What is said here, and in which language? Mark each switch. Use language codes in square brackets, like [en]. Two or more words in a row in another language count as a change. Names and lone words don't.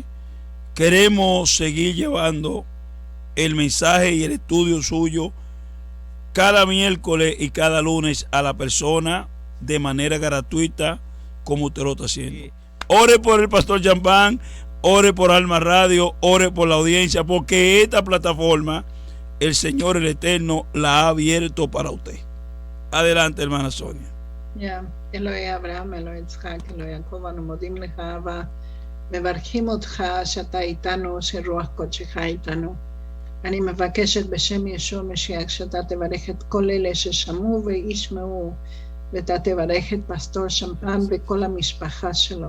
[es] Queremos seguir llevando el mensaje y el estudio suyo cada miércoles y cada lunes a la persona de manera gratuita, como usted lo está haciendo. Ore por el pastor Jean-Van, ore por Alma Radio, ore por la audiencia, porque esta plataforma el Señor el Eterno la ha abierto para usted. Adelante, hermana Sonia. [he] אלוהי אברהם, אלוהי יצחק, אלוהי יעקב, אנו מודים לך, אבא, מברכים אותך שאתה איתנו, שרוח קודשך איתנו. אני מבקשת בשם ישוע משיח שאתה תברך את כל אלה ששמעו וישמעו, ואתה תברך את פסטור שמפן וכל המשפחה שלו.